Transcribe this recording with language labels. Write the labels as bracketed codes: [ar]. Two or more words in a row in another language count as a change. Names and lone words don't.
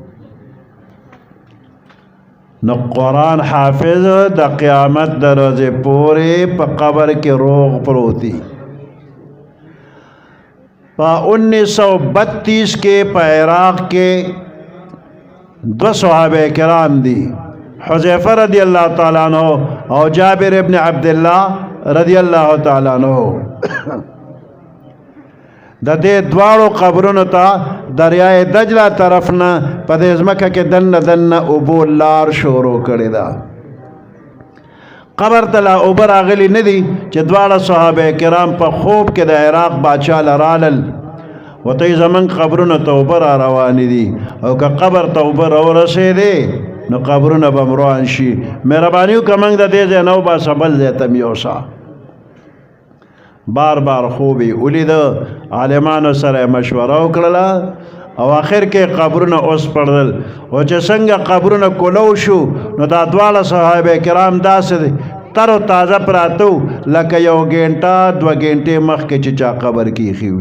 [ps] نو قرآن حافظ د قیامت د ورځې پورې په قبر کې روغ پروت دی. په 1932 کې په عراق کې 2 صحابه کرام دي، حذیفه [ar] رضی اللہ تعالی عنہ [ps] او جابر ابن عبداللہ [ar] رضی اللہ تعالی عنہ. [ps] د دې دواړو قبرونو ته دریای دجله طرف نه په دې ځمکه کې دنه اوبو لار شروع کړې ده. قبر ته لا اوبه راغلي نه دي چې دواړه صحابه کرام په خوب کې د عراق باچا له رالل ورته یې زموږ قبرونو ته اوبه را روانې دي او که قبر ته اوبه راورسېدې نو قبرونه به م روان شي. مهرباني وکړه موږ د دې ځای نه وباسه بل ځای ته م یوسه. بار بار خوبی ولیده، عالمانو سره مشوره وکړله او آخر کې قبرونه اوس پړدل او چې څنګه قبرونه کولو شو نو دا دواړه صحابه کرام داسې تر و تازه پراته لکه 1 غنټه 2 غنټې مخکې چې چا قبر کې ایښي وي.